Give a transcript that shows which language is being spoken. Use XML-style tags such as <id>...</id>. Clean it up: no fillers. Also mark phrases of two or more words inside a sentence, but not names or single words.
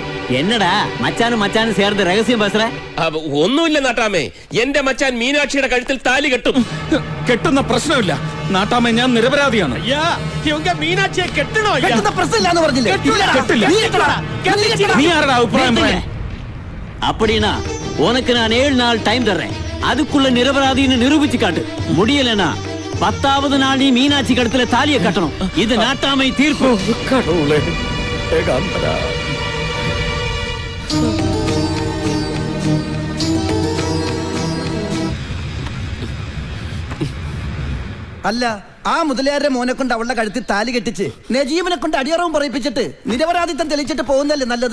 <ml>എന്നടാ മച്ചാനും ചേർന്ന് രഹസ്യം ബസ്റേ? ഒന്നുമില്ല നാട്ടാമേ, എന്റെ മച്ചാൻ മീനാക്ഷിയുടെ കഴുത്തിൽ താലി കെട്ടും. കെട്ടുന്ന പ്രശ്നമില്ല നാട്ടാമേ, ഞാൻ നിരപരാധിയാണ്. മീനാക്ഷിയെ കെട്ടണോ? നീ ആരുടെ അഭിപ്രായം പറയാൻ?</ml> <ta>அப்படினா உனக்கு நான் 7 நாள் டைம் தர்றேன். அதுக்குள்ள நிரபராதின்னு நிரூபிச்சு காட்டு. முடியலனா 10வது நாள் நீ மீனாட்சி கழுத்துல தாலியை கட்டணும். இது நாட்டாமை தீர்ப்பு. கடவுளே, ஏகாந்தரா.</ta> <ml>അല്ല, ആ മുതലയാരുടെ മോനെ കൊണ്ട് അവളുടെ കഴുത്തിൽ താലി കെട്ടിച്ച് നജീബിനെ കൊണ്ട് അടിയറവും പറയിപ്പിച്ചിട്ട് നിരപരാധിത്വം തെളിയിച്ചിട്ട് പോകുന്നല്ലേ നല്ലത്.</ml>